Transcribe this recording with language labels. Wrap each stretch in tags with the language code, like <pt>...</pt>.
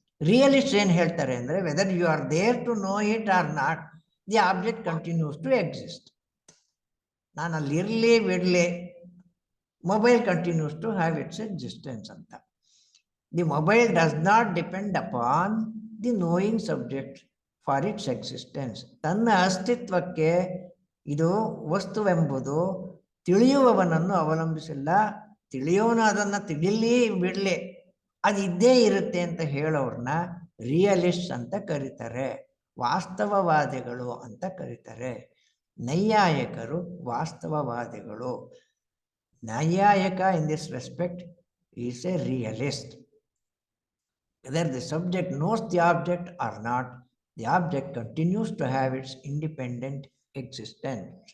<en>Realists</en> <kn>ಏನು ಹೇಳ್ತಾರೆ ಅಂದರೆ,</kn> <en>whether you are there to know it or not, the object continues to exist.</en> <kn>ನಾನು ಅಲ್ಲಿ ಇರಲಿ ಬಿಡಲಿ,</kn> <en>Mobile continues to have its existence ಅಂತ. The mobile does not depend upon the knowing subject for its existence.</en> <kn>ತನ್ನ ಅಸ್ತಿತ್ವಕ್ಕೆ ಇದು ವಸ್ತುವೆಂಬುದು ತಿಳಿಯುವವನನ್ನು ಅವಲಂಬಿಸಿಲ್ಲ. ತಿಳಿಯೋನು ಅದನ್ನು ತಿಳಿಲಿ ಬಿಡಲಿ ಅದು ಇದ್ದೇ ಇರುತ್ತೆ ಅಂತ ಹೇಳೋರನ್ನ ರಿಯಲಿಸ್ಟ್ ಅಂತ ಕರೀತಾರೆ, ವಾಸ್ತವವಾದಿಗಳು ಅಂತ ಕರೀತಾರೆ. ನೈಯಾಯಿಕರು ವಾಸ್ತವವಾದಿಗಳು.</kn> <en>ನೈಯಾಯಿಕ in this respect is a realist. Whether the subject knows the object or not, the object continues to have its independent existence.</en>